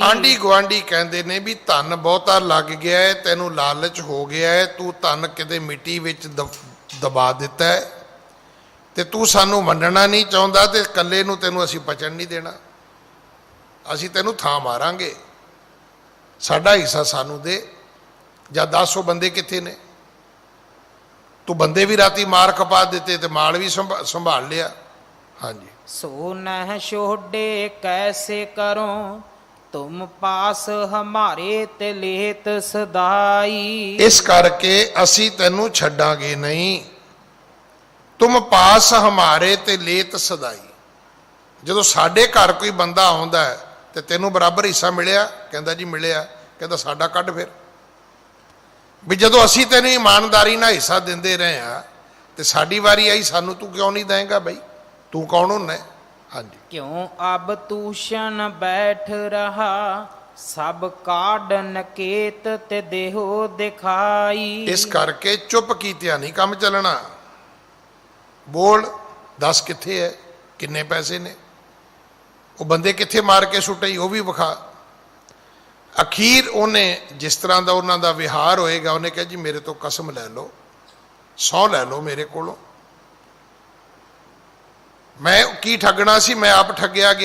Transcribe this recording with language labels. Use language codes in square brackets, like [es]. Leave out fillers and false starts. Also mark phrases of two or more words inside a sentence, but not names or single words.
[pa] ਆਂਢੀ ਗੁਆਂਢੀ ਕਹਿੰਦੇ ਨੇ ਵੀ ਧਨ ਬਹੁਤਾ ਲੱਗ ਗਿਆ ਹੈ, ਤੈਨੂੰ ਲਾਲਚ ਹੋ ਗਿਆ ਹੈ, ਤੂੰ ਧਨ ਕਿਤੇ ਮਿੱਟੀ ਵਿੱਚ ਦਬਾ ਦਿੱਤਾ ਹੈ ਤੇ ਤੂੰ ਸਾਨੂੰ ਮੰਨਣਾ ਨਹੀਂ ਚਾਹੁੰਦਾ, ਤੇ ਇਕੱਲੇ ਨੂੰ ਤੈਨੂੰ ਅਸੀਂ ਬਚਣ ਨਹੀਂ ਦੇਣਾ, ਅਸੀਂ ਤੈਨੂੰ ਥਾਂ ਮਾਰਾਂਗੇ, ਸਾਡਾ ਹਿੱਸਾ ਸਾਨੂੰ ਦੇ। ਜਾਂ 10 ਬੰਦੇ ਕਿੱਥੇ ਨੇ, ਤੂੰ ਬੰਦੇ ਵੀ ਰਾਤੀ ਮਾਰ ਖਪਾ ਦਿੱਤੇ ਤੇ ਮਾਲ ਵੀ ਸੰਭਾਲ ਲਿਆ। ਹਾਂਜੀ। [bra] सो नह छोड़े कैसे करो तुम पास हमारे ते लेत सदाई। [pa] ਇਸ ਕਰਕੇ ਅਸੀਂ ਤੈਨੂੰ ਛੱਡਾਂਗੇ ਨਹੀਂ। [bra] तुम पास हमारे ते लेत सदाई। [pa] ਜਦੋਂ ਸਾਡੇ ਘਰ ਕੋਈ ਬੰਦਾ ਆਉਂਦਾ ਹੈ ਤੇ ਤੈਨੂੰ ਬਰਾਬਰ ਹਿੱਸਾ ਮਿਲਿਆ? ਕਹਿੰਦਾ ਜੀ ਮਿਲਿਆ। ਕਹਿੰਦਾ ਸਾਡਾ ਕੱਢ ਫਿਰ। ਵੀ ਜਦੋਂ ਅਸੀਂ ਤੈਨੂੰ ਇਮਾਨਦਾਰੀ ਨਾਲ ਹਿੱਸਾ ਦਿੰਦੇ ਰਹੇ ਆ ਤੇ ਸਾਡੀ ਵਾਰੀ ਆਈ, ਸਾਨੂੰ ਤੂੰ ਕਿਉਂ ਨਹੀਂ ਦੇਂਗਾ ਬਈ? ਤੂੰ ਕੌਣ ਹੁੰਦਾ? ਹਾਂਜੀ। [bra] क्यों अब तूषण बैठ रहा सब काड नकेत ते देहो दिखाई। [pa] ਇਸ ਕਰਕੇ ਚੁੱਪ ਕੀਤਿਆਂ ਨਹੀਂ ਕੰਮ ਚੱਲਣਾ। ਬੋਲ, ਦੱਸ ਕਿੱਥੇ ਹੈ, ਕਿੰਨੇ ਪੈਸੇ ਨੇ, ਉਹ ਬੰਦੇ ਕਿੱਥੇ ਮਾਰ ਕੇ ਸੁੱਟੇ ਉਹ ਵੀ ਵਿਖਾ। ਅਖੀਰ ਉਹਨੇ ਜਿਸ ਤਰ੍ਹਾਂ ਦਾ ਉਹਨਾਂ ਦਾ ਵਿਹਾਰ ਹੋਏਗਾ, ਉਹਨੇ ਕਿਹਾ ਜੀ ਮੇਰੇ ਤੋਂ ਕਸਮ ਲੈ ਲਓ, ਸਹੁੰ ਲੈ ਲਓ ਮੇਰੇ ਕੋਲੋਂ, ਮੈਂ ਕੀ ਠੱਗਣਾ ਸੀ, ਮੈਂ ਆਪ ਠੱਗਿਆ ਗਿਆ।